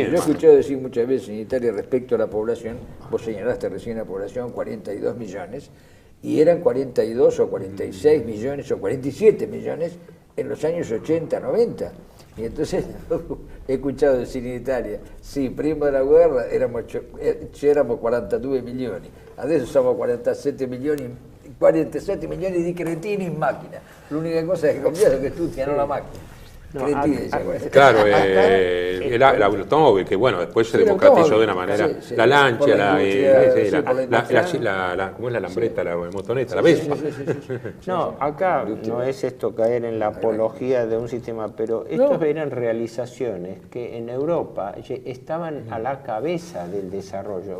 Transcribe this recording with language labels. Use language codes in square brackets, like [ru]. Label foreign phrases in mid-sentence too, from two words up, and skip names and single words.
[es] Yo he escuchado decir muchas veces en Italia respecto a la población, vos señalaste recién la población, 42 millones, y eran 42 o 46 millones o 47 millones en los años 80, 90. Y entonces he escuchado decir en Italia, sí, [it] prima de la guerra éramos 42 milioni, adesso siamo 47 milioni di cretini in macchina. L'unica cosa che è cambiato è che tutti hanno la macchina. [es] Claro, el automóvil, que bueno, después se democratizó de una manera, la lancha, ¿cómo es la lambreta, la motoneta, la Vespa? No, acá no es esto caer en la apología de un sistema, pero estos eran realizaciones que en Europa estaban a la cabeza del desarrollo.